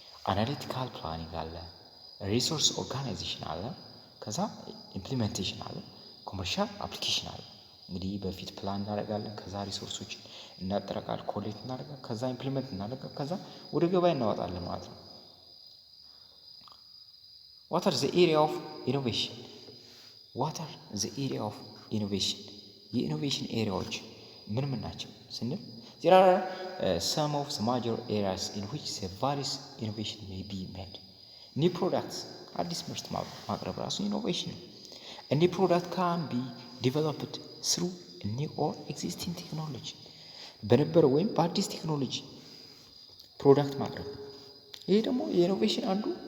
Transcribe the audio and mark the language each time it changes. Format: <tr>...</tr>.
<am>አናሊቲካል ፕላኒንግ አለ፣ ሪሶርስ ኦርጋናይዜሽን አለ፣ ከዛ ኢምፕሊሜንቴሽን አለ፣ ኮመርሻል አፕሊኬሽን አለ። እንግዲህ በፊት ፕላን እናደርጋለን፣ ከዛ ሪሶርሶችን እናጠራቃለን፣ ኮሌክት እናደርጋለን፣ ከዛ ኢምፕሊሜንት እናደርጋለን፣ ከዛ ወደ ገበያ እናወጣለን ማለት ነው።</am> <en>What are the area of innovation? What are the area of innovation?</en> <am>የኢኖቬሽን ኤሪያዎች ምን ምን ናቸው ስንል</am> <en>there are some of the major areas in which the various innovation may be made. New products</en> <am>አዲስ ምርት ማቅረብ ራሱ ኢኖቬሽን ነው።</am> <en>A new product can be developed through a new or existing technology.</en> <am>በነበረው ወይም በአዲስ ቴክኖሎጂ ፕሮዳክት ማቅረብ፣ ይሄ ደግሞ የኢኖቬሽን አንዱ</am>